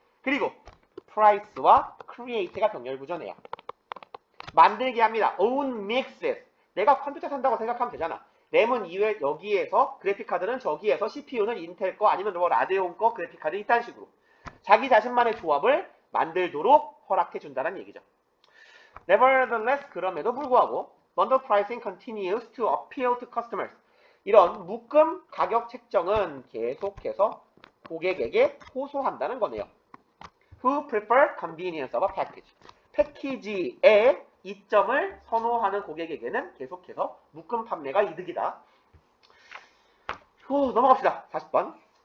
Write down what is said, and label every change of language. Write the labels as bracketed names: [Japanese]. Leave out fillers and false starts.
[Korean] 그리고 price와 create가 병렬구조네요. 만들게 합니다. [English] own mixes. [Korean] 내가 컴퓨터 산다고 생각하면 되잖아. 램은 이외 여기에서 그래픽카드는 저기에서 CPU는 인텔 거 아니면 뭐 라데온 거 그래픽카드 이딴 식으로 자기 자신만의 조합을 만들도록 허락해 준다는 얘기죠. [English] Nevertheless, [Korean] 그럼에도 불구하고 [English] bundle pricing continues to appeal to customers. [Korean] 이런 묶음 가격 책정은 계속해서 고객에게 호소한다는 거네요. [English] Who prefer convenience of a package. [Korean] 패키지의 이점을 선호하는 고객에게는 계속해서 묶음 판매가 이득이다. 넘어갑시다. 40번.